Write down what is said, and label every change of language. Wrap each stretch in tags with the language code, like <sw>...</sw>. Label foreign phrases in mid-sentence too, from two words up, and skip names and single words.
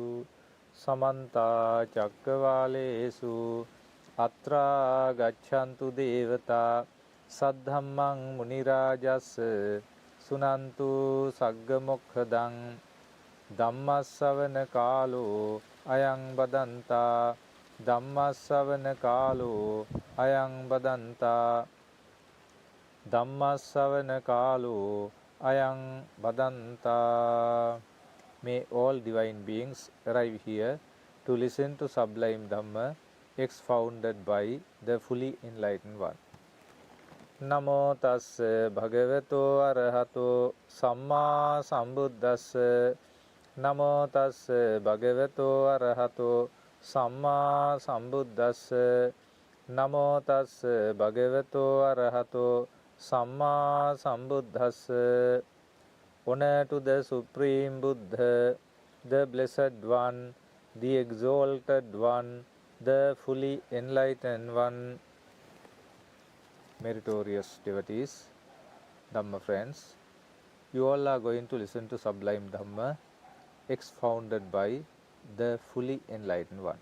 <pi>Samanta Chakravalesu Atra Gachantu Devata Saddhammang Munirajas Sunantu Saggamokkadang Dhammasavana Kalo Ayang Badanta Dhammasavana Kalo Ayang Badanta Dhammasavana Kalo Ayang Badanta.</pi> <en>May all divine beings arrive here to listen to sublime Dhamma expounded by the fully enlightened one.</en> <pi>Namo tassa bhagavato arahato samma sambuddhassa. Namo tassa bhagavato arahato Samma Sambuddhassa. Namo tassa bhagavato arahato Samma Sambuddhassa.</pi> <en>Honor to the Supreme Buddha, the Blessed One, the Exalted One, the fully enlightened One. Meritorious devotees, Dhamma friends, you all are going to listen to sublime Dhamma expounded by the fully enlightened one.</en>